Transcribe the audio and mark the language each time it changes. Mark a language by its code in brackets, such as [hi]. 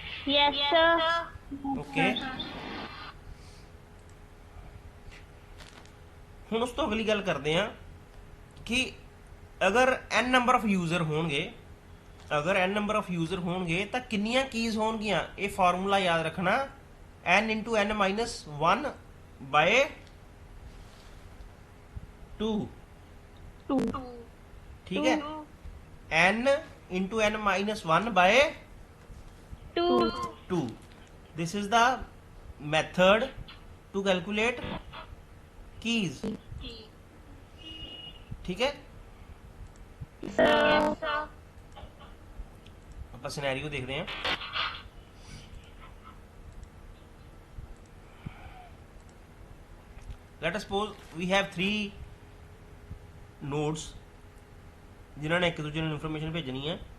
[en] yes sir, [pa] okay, ਹੁਣ ਉਸ ਤੋਂ ਅਗਲੀ ਗੱਲ ਕਰਦੇ ਹਾਂ ਕਿ ਅਗਰ n ਨੰਬਰ ਆਫ ਯੂਜ਼ਰ ਹੋਣਗੇ, ਅਗਰ n ਨੰਬਰ ਆਫ ਯੂਜ਼ਰ ਹੋਣਗੇ ਤਾਂ ਕਿੰਨੀਆਂ ਕੀਜ਼ ਹੋਣਗੀਆਂ? ਇਹ ਫਾਰਮੂਲਾ ਯਾਦ ਰੱਖਣਾ, [en] n into n minus 1 by 2, [pa] ਠੀਕ ਹੈ, [en] n into n minus 1 by 2. This is the method to calculate keys. [hi] ठीक है, [pa] ਆਪਾਂ ਸਿਨੈਰੀਓ ਦੇਖਦੇ ਹਾਂ। [en] Let us suppose we have 3 nodes [pa] ਜਿਨ੍ਹਾਂ ਨੇ ਇੱਕ ਦੂਜੇ ਨੂੰ ਇਨਫੋਰਮੇਸ਼ਨ ਭੇਜਣੀ ਹੈ।